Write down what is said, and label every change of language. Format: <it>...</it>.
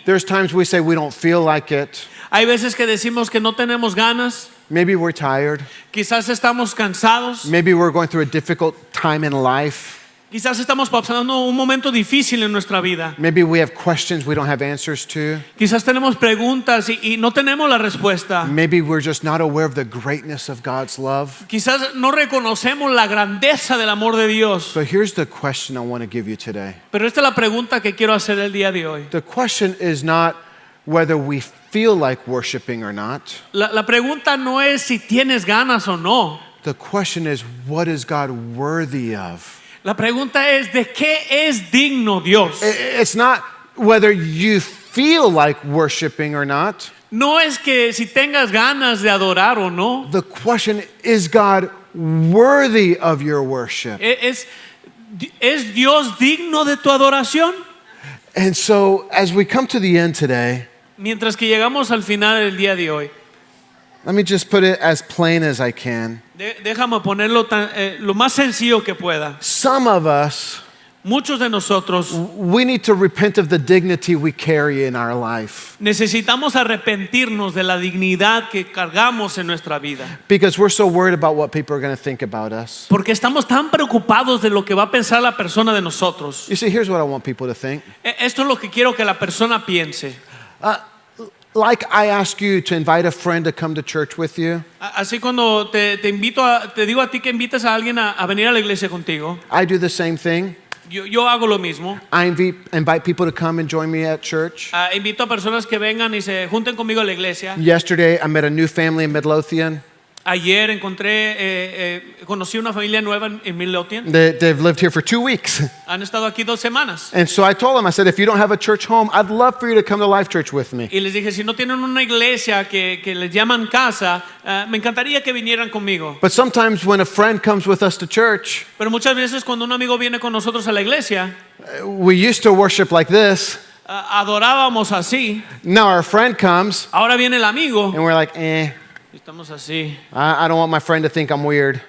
<en>There's times we say we don't feel like it.</en> <es>Hay veces que decimos que no tenemos ganas.</es> <en>Maybe we're tired.</en> <es>Quizás estamos cansados.</es> <en>Maybe we're going through a difficult time in life.</en> <es>Quizás estamos pasando un momento difícil en nuestra vida.</es> <en>Maybe we have questions we don't have answers to.</en> <es>Quizás tenemos preguntas y no tenemos la respuesta.</es> <en>Maybe we're just not aware of the greatness of God's love.</en> <es>Quizás no reconocemos la grandeza del amor de Dios.</es> <en>But here's the question I want to give you today.</en> <es>Pero esta es la pregunta que quiero hacer el día de hoy.</es> <en>The question is not whether we feel like worshiping or not.</en> <es>La pregunta no es si tienes ganas o no.</es> <en>The question is, what is God worthy of?</en> <es>La pregunta es ¿de qué es digno Dios?</es> <en>It's not whether you feel like worshiping or not.</en> <es>No es que si tengas ganas de adorar o no.</es> <en>The question is God worthy of your worship?</en> <es>¿Es Dios digno de tu adoración?</es> <en>And so as we come to the end today,</en> <es>Mientras que llegamos al final del día de hoy,</es> <en>let me just put it as plain as I can.</en> <es>déjame ponerlo lo más sencillo que pueda.</es> <en>Some of us,</en> <es>Muchos de nosotros</es> <en>we need to repent of the dignity we carry in our life</en> <es>necesitamos arrepentirnos de la dignidad que cargamos en nuestra vida.</es> <en>because we're so worried about what people are going to think about us.</en> <es>Porque estamos tan preocupados de lo que va a pensar la persona de nosotros.</es> <en>You see, here's what I want people to think.</en> <es>Esto es lo que quiero que la persona piense.</es> <en>Like I ask you to invite a friend to come to church with you,</en> <es>Así cuando te digo a ti que invites a alguien a venir a la iglesia contigo,</es> <en>I do the same thing.</en> <es>yo hago lo mismo.</es> <en>I invite people to come and join me at church.</en> <es>Invito a personas que vengan y se junten conmigo a la iglesia.</es> <en>Yesterday, I met a new family in Midlothian.</en> <es>Ayer conocí una familia nueva en Midlothian.</es> <en>They've lived here for 2 weeks.</en> <es>Han estado aquí 2 semanas.</es> <en>And so I told them, I said, if you don't have a church home, I'd love for you to come to Life Church with me.</en> <es>Y les dije, si no tienen una iglesia que les llaman casa, me encantaría que vinieran conmigo.</es> <en>But sometimes when a friend comes with us to church,</en> <es>Pero muchas veces cuando un amigo viene con nosotros a la iglesia,</es> <en>we used to worship like this.</en> <es>adorábamos así.</es> <en>Now our friend comes</en> <es>Ahora viene el amigo</es> <en>and we're like,</en> <es>y estamos así.</es> <en>I don't want my friend to think I'm weird.</en>